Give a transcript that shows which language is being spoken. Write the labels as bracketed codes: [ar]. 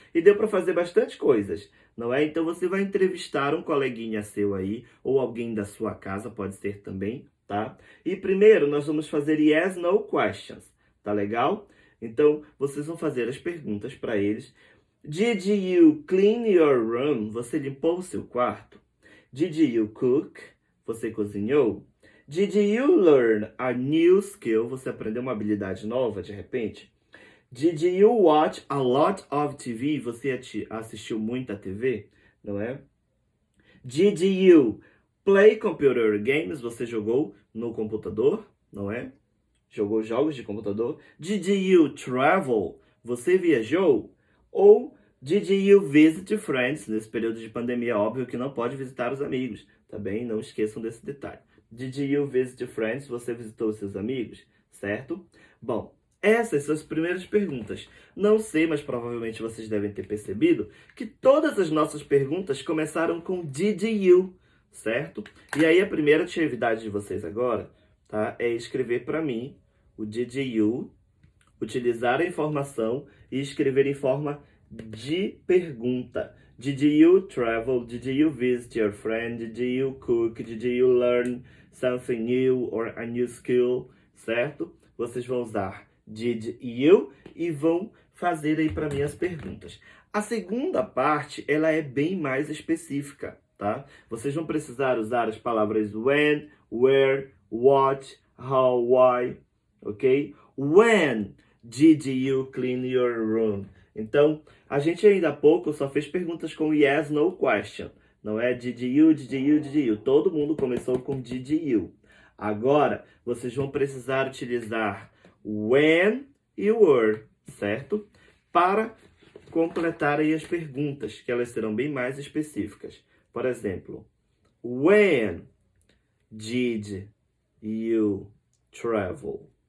[pt] E deu para fazer bastante coisas, não é? Então, você vai entrevistar um coleguinha seu aí, ou alguém da sua casa, pode ser também, tá? E primeiro, nós vamos fazer yes, no questions, tá legal? Então, vocês vão fazer as perguntas para eles. [en] Did you clean your room? [pt] Você limpou o seu quarto? [en] Did you cook? [pt] Você cozinhou? [en] Did you learn a new skill? [pt] Você aprendeu uma habilidade nova, de repente? [en] Did you watch a lot of TV? [pt] Você assistiu muita TV, não é? [en] Did you play computer games? [pt] Você jogou no computador, não é? Jogou jogos de computador? [en] Did you travel? [pt] Você viajou? [en] Ou did you visit friends? [pt] Nesse período de pandemia, óbvio que não pode visitar os amigos. Tá bem? Não esqueçam desse detalhe. [en] Did you visit friends? [pt] Você visitou seus amigos? Certo? Bom, essas são as primeiras perguntas. Não sei, mas provavelmente vocês devem ter percebido que todas as nossas perguntas começaram com did you, certo? E aí a primeira atividade de vocês agora, tá, é escrever para mim o did you, utilizar a informação e escrever em forma de pergunta. [en] Did you travel? Did you visit your friend? Did you cook? Did you learn something new or a new skill? [pt] Certo? Vocês vão usar did you e vão fazer aí para mim as perguntas. A segunda parte, ela é bem mais específica, tá? Vocês vão precisar usar as palavras when, where, what, how, why, ok? [en] When did you clean your room? [pt] Então, a gente ainda há pouco só fez perguntas com yes, no question. Não é did you, did you, did you. Todo mundo começou com did you. Agora, vocês vão precisar utilizar when e were, certo? Para completar aí as perguntas, que elas serão bem mais específicas. Por exemplo, [en] when did you travel?